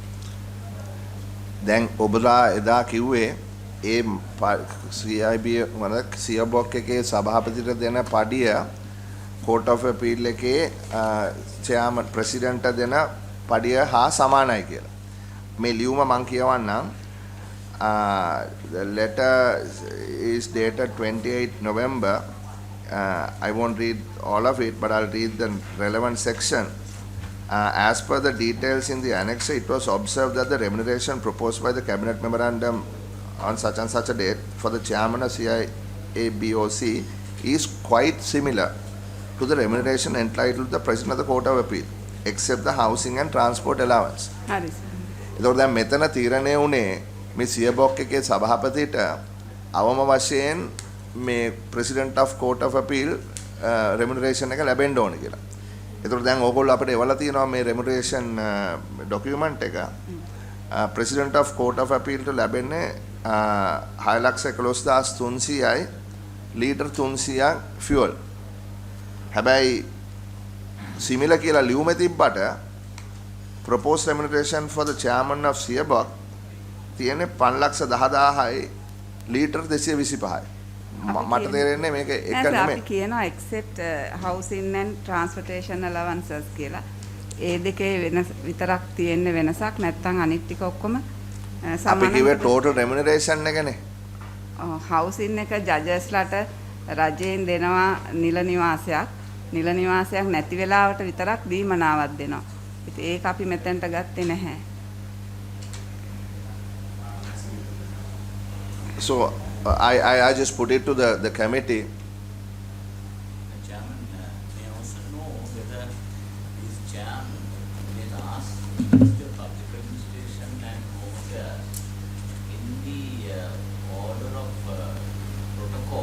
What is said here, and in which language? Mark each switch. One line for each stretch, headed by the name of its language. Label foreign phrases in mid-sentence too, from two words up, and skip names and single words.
Sinhala: දැන් ඔබලා එදා කිව්වේ ඒ CIB වල සියබොක් එකේ සභාපතිට දෙන පඩිය
English: court of appeal
Sinhala: එකේ
English: chairman president
Sinhala: දෙන පඩිය හා සමානයි කියලා. මේ ලියුම මම කියවන්නම්.
English: The letter is dated 28 November. I won't read all of it, but I'll read the relevant section. As per the details in the annex, it was observed that the remuneration proposed by the cabinet memorandum on such and such a date for the chairman of CIABOC is quite similar to the remuneration entitled to the president of the court of appeal, except the housing and transport allowance.
Sinhala: හරි සර්. ඒතකොට දැන් මෙතන තීරණය වුණේ මේ සියබොක් එකේ සභාපතිට අවම වශයෙන් මේ
English: president of court of appeal remuneration
Sinhala: එක ලැබෙන්න ඕන කියලා. ඒතකොට දැන් ඕගොල්ලෝ අපිට එවලා තියෙනවා මේ
English: remuneration document
Sinhala: එක.
English: president of court of appeal
Sinhala: ට ලැබෙන්නේ 6,11,300යි ලීටර් 300ක් fuel. හැබැයි similar කියලා ලියුමේ තිබ්බට
English: proposed remuneration for the chairman of CIABOC
Sinhala: තියෙන්නේ 5,10,000යි ලීටර් 225යි. මට තේරෙන්නේ මේක එක නෙමෙයි. අපි කියනවා
English: except housing and transportation allowances
Sinhala: කියලා. ඒ දෙකේ වෙනස විතරක් තියෙන වෙනසක් නැත්නම් අනිත් ටික ඔක්කොම සමානයි. අපි කිව්වේ
English: total remuneration
Sinhala: එකනේ. housing එක ජජස්ලාට රජයෙන් දෙනවා නිල නිවාසයක්. නිල නිවාසයක් නැති වෙලාවට විතරක් දීමනාවක් දෙනවා. ඉතින් ඒක අපි මෙතෙන්ට ගත්තේ නැහැ.
English: So I just put it to the committee. Chairman may also know whether this jam is asked the public administration and order in the order of protocol.